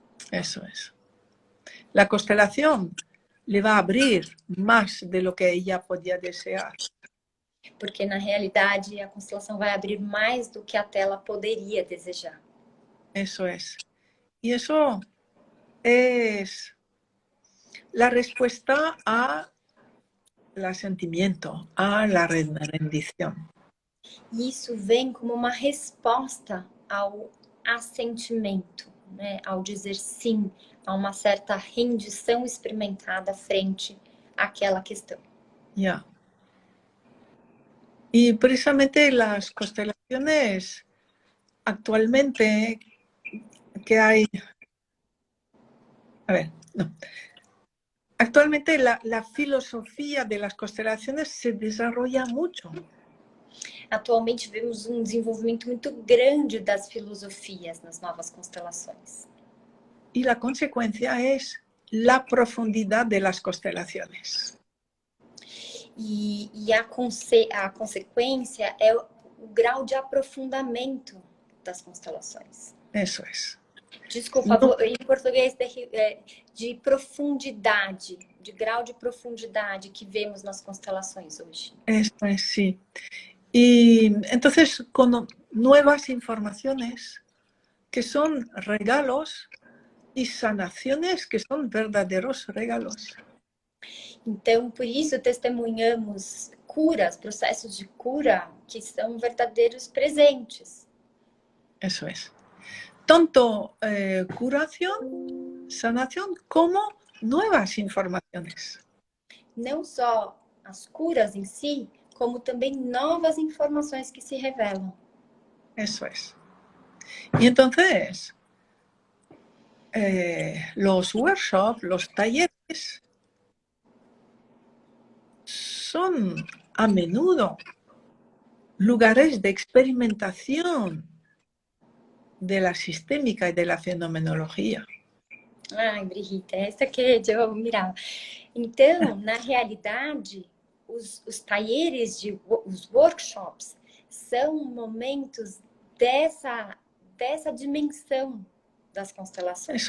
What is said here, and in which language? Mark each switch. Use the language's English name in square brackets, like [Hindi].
[Spanish] Eso es. La constelación le va a abrir más de lo que ella podía desear. [Portuguese] Porque, na realidade, a constelação vai abrir mais do que a tela poderia desejar. [Spanish] Eso es. Y eso es la respuesta al sentimiento, a la rendición. [Portuguese] Isso vem como uma resposta ao assentimento, né? Ao dizer sim, a uma certa rendição experimentada frente àquela questão. [Spanish] Ya. Y precisamente las constelaciones actualmente que hay... A ver, no. Actualmente la filosofía de las constelaciones se desarrolla mucho. [Portuguese] Atualmente vemos um desenvolvimento muito grande das filosofias nas novas constelações. [Spanish] Y la consecuencia es la profundidad de las constelaciones. [Portuguese] E a consequência é o grau de aprofundamento das constelações. [Spanish] Eso es. [Portuguese] Desculpa, em português de profundidade, de grau de profundidade que vemos nas constelações hoje. [Spanish] Eso es, sí. Y entonces con nuevas informaciones que son regalos y sanaciones que son verdaderos regalos. [Portuguese] Então, por isso, testemunhamos curas, processos de cura que são verdadeiros presentes. [Spanish] Eso es. Tanto curación, sanación, como nuevas informaciones. [Portuguese] Não só as curas em si, como também novas informações que se revelam. [Spanish] Eso es. Y entonces, los workshops, los talleres, son a menudo lugares de experimentación de la sistémica y de la fenomenología. [Portuguese] Ai, Brigitte, essa que eu mirava. Então, na realidade, os talleres, os workshops, são momentos dessa dimensão das constelações,